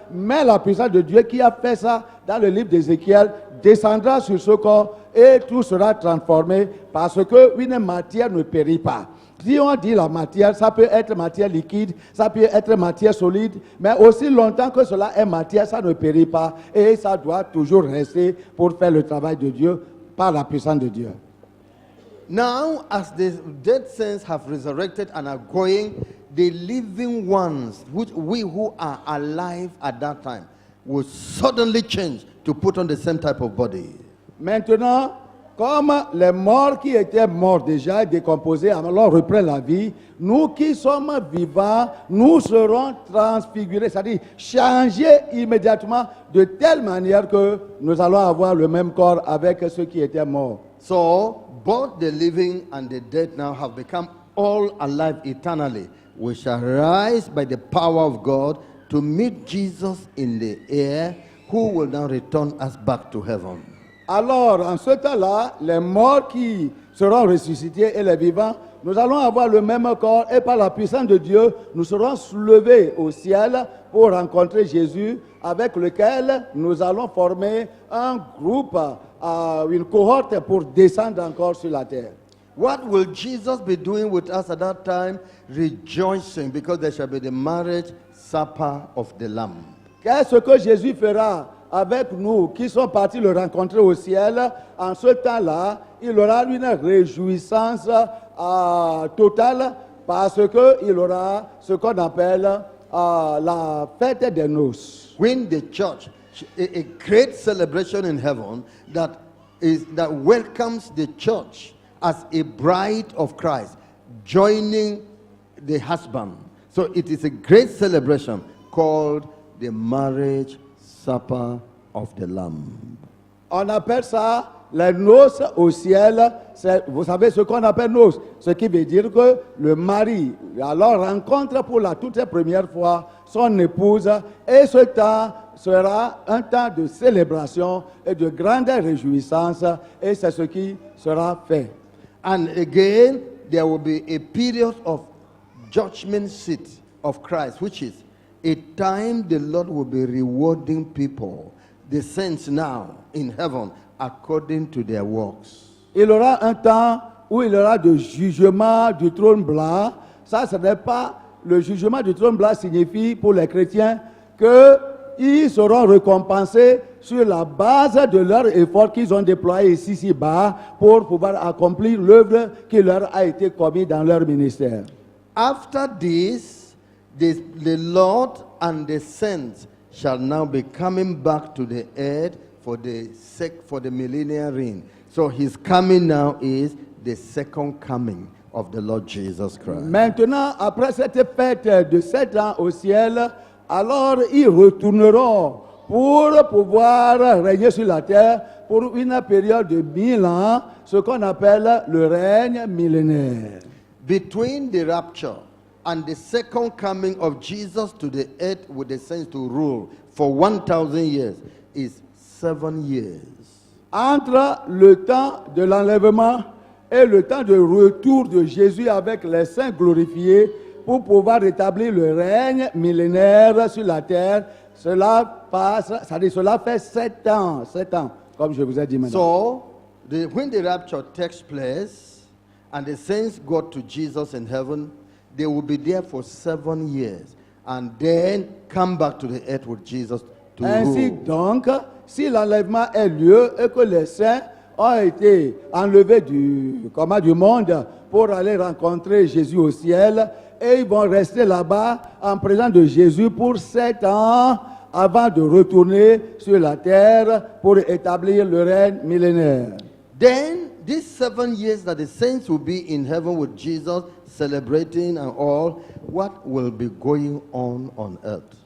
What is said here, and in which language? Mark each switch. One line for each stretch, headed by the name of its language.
French: Mais la puissance de Dieu qui a fait ça dans le livre d'Ézéchiel descendra sur ce corps et tout sera transformé parce qu'une matière ne périt pas. Si on dit la matière, ça peut être matière liquide, ça peut être matière solide, mais aussi longtemps que cela est matière, ça ne périt pas et ça doit toujours rester pour faire le travail de Dieu par la puissance de Dieu.
English: Now, as the dead saints have resurrected and are going, the living ones, we who are alive at that time, will suddenly change to put on the same type of body.
French: Maintenant, comme les morts qui étaient morts déjà, décomposés, alors reprennent la vie, nous qui sommes vivants, nous serons transfigurés, c'est-à-dire changés immédiatement de telle manière que nous allons avoir le même corps avec ceux qui étaient morts.
English: So, both the living and the dead now have become all alive eternally. We shall rise by the power of God to meet Jesus in the air, who will now return us back to heaven.
French: Alors, en ce temps-là, les morts qui seront ressuscités et les vivants, nous allons avoir le même corps et par la puissance de Dieu, nous serons soulevés au ciel pour rencontrer Jésus, avec lequel nous allons former un groupe, une cohorte pour descendre encore sur la terre.
English: What will Jesus be doing with us at that time? Rejoicing, because there shall be the marriage supper of the Lamb.
French: Qu'est-ce que Jésus fera avec nous qui sommes partis le rencontrer au ciel? En ce temps-là, il aura une réjouissance totale parce qu'il aura ce qu'on appelle la fête des noces.
English: When the church, a great celebration in heaven that welcomes the church as a bride of Christ, joining the husband. So it is a great celebration called the marriage supper of the Lamb.
French: On appelle ça les noces au ciel. Vous savez ce qu'on appelle noces, ce qui veut dire que le mari alors rencontre pour la toute première fois son épouse, et ce temps sera un temps de célébration et de grande réjouissance, et c'est ce qui sera fait.
English: And again, there will be a period of judgment seat of Christ, which is a time the Lord will be rewarding people, the saints now in heaven, according to their works.
French: Il y aura un temps où il y aura de jugement du trône blanc. Ça, ce n'est pas le jugement du trône blanc signifie pour les chrétiens qu'ils seront récompensés sur la base de leur effort qu'ils ont déployé ici-bas pour pouvoir accomplir l'œuvre qui leur a été commise dans leur ministère.
English: After this, the Lord and the saints shall now be coming back to the earth for the millennial reign. So his coming now is the second coming of the Lord Jesus Christ.
French: Maintenant, après cette fête de 7 ans au ciel, alors ils retourneront pour pouvoir régner sur la terre pour une période de 1000 ans, ce qu'on appelle le règne millénaire.
English: Between the rapture and the second coming of Jesus to the earth with the saints to rule for 1,000 years is 7 years.
French: Entre le temps de l'enlèvement et le temps de retour de Jésus avec les saints glorifiés pour pouvoir rétablir le règne millénaire sur la terre, cela fait 7 ans, comme je vous ai dit maintenant.
English: So, when the rapture takes place and the saints go to Jesus in heaven, they will be there for 7 years and then come back to the earth with Jesus to
French: Ainsi
English: rule.
French: donc, si l'enlèvement a lieu et que les saints ont été enlevés du monde pour aller rencontrer Jésus au ciel, et ils vont rester là-bas en présence de Jésus pour 7 ans avant de retourner sur la terre pour établir le règne millénaire.
English: Then, these 7 years that the saints will be in heaven with Jesus, celebrating and all, what will be going on earth?